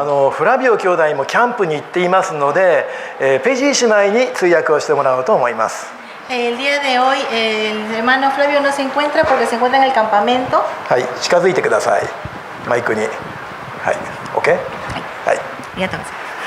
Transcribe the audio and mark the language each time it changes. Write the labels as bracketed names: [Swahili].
[Japanese] フラビオ兄弟もキャンプに行っていますので、ペジー姉妹に通訳をしてもらおうと思います。 [Spanish] El día de hoy el hermano Flavio no se encuentra porque se encuentra en el campamento. [Japanese] はい、近づいてください。マイクに。はい、OK？ はい。ありがとうございます。